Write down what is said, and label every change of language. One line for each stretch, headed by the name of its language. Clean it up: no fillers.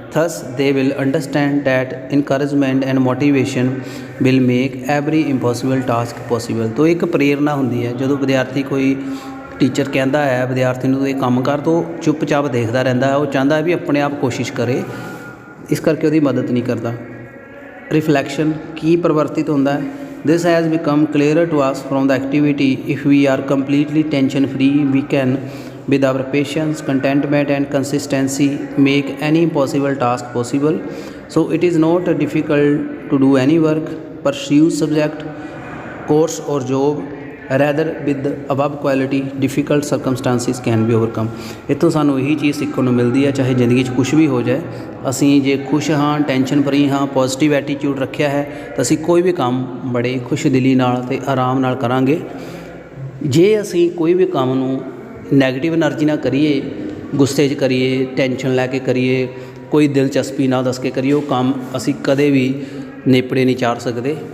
English: Thus they will understand that encouragement and motivation will make every impossible task possible.
Hindi: तो एक प्रेरणा
Punjabi: ਹੁੰਦੀ ਹੈ ਜਦੋਂ ਵਿਦਿਆਰਥੀ ਕੋਈ ਟੀਚਰ ਕਹਿੰਦਾ ਹੈ ਵਿਦਿਆਰਥੀ ਨੂੰ ਇਹ ਕੰਮ ਕਰ, ਤਾਂ ਚੁੱਪਚਾਪ ਦੇਖਦਾ ਰਹਿੰਦਾ ਹੈ, ਉਹ ਚਾਹੁੰਦਾ ਵੀ ਆਪਣੇ ਆਪ ਕੋਸ਼ਿਸ਼ ਕਰੇ, ਇਸ ਕਰਕੇ ਉਹਦੀ ਮਦਦ ਨਹੀਂ ਕਰਦਾ। ਰਿਫਲੈਕਸ਼ਨ ਕੀ ਪਰਿਵਰਤਿਤ ਹੁੰਦਾ ਹੈ?
English: This has become clearer to us from the activity. If we are completely tension free, we can with our patience, contentment and consistency make any possible task possible. So it is not difficult to do any work, pursue subject, course or job. Rather with the above quality difficult circumstances can be overcome.
Punjabi: ਇੱਥੋਂ ਸਾਨੂੰ ਇਹੀ ਚੀਜ਼ ਸਿੱਖਣ ਨੂੰ ਮਿਲਦੀ ਹੈ, ਚਾਹੇ ਜ਼ਿੰਦਗੀ 'ਚ ਕੁਛ ਵੀ ਹੋ ਜਾਏ, ਅਸੀਂ ਜੇ ਖੁਸ਼ ਹਾਂ, ਟੈਨਸ਼ਨ ਫਰੀ ਹਾਂ, ਪੋਜ਼ੀਟਿਵ ਐਟੀਟਿਊਡ ਰੱਖਿਆ ਹੈ ਤਾਂ ਅਸੀਂ ਕੋਈ ਵੀ ਕੰਮ ਬੜੇ ਖੁਸ਼ ਦਿਲੀ ਨਾਲ ਅਤੇ ਆਰਾਮ ਨਾਲ ਕਰਾਂਗੇ। ਜੇ ਅਸੀਂ ਕੋਈ ਵੀ ਕੰਮ ਨੂੰ ਨੈਗੇਟਿਵ ਐਨਰਜੀ ਨਾਲ ਕਰੀਏ, ਗੁੱਸੇ 'ਚ ਕਰੀਏ, ਟੈਨਸ਼ਨ ਲੈ ਕੇ ਕਰੀਏ, ਕੋਈ ਦਿਲਚਸਪੀ ਨਾ ਦੱਸ ਕੇ ਕਰੀਏ, ਉਹ ਕੰਮ ਅਸੀਂ ਕਦੇ ਵੀ ਨੇਪੜੇ ਨਹੀਂ ਚਾੜ ਸਕਦੇ।